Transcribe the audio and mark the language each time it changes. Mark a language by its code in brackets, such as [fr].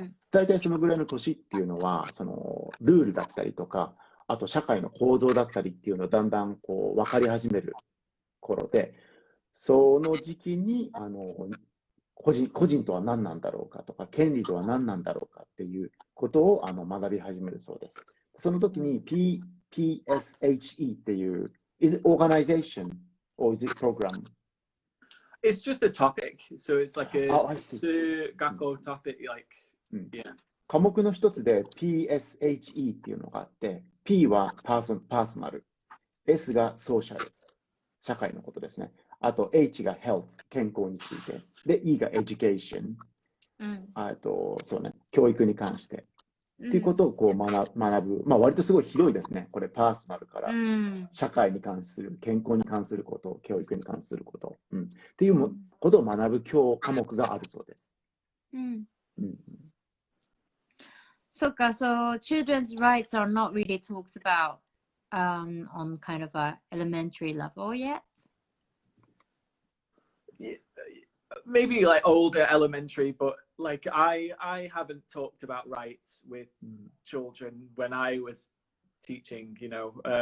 [ja] 大体そのぐらいの年っていうのは、そのルールだったりとか、あと社会の構造だったりっていうのをだんだんこう分かり始める頃で、その時期に個人とは何なんだろうかとか、権利とは何なんだろうかっていうことを学び始めるそうです。その時に PSHE っていう、 [en] is it organization or is it program? It's just a topic, so it's like a gakko topic, like, yeah. [ja] 科目の一つで PSHE っていうのがあって、P はパーソナル、S がソーシャル、社会のことですね。あと H が health、健康について。で、E が education、あと、そうね、教育に関して。っていうことをこう学ぶ。まあ割とすごい広いですね。これパーソナルから、社会に関する、健康に関すること、教育に関すること、っていうことを学ぶ科目があるそうです。そうか、 [en] so children's rights are not really talks about on kind of a elementary level yet. Maybe like older elementary, but like I haven't talked about rights with children when I was teaching, you know.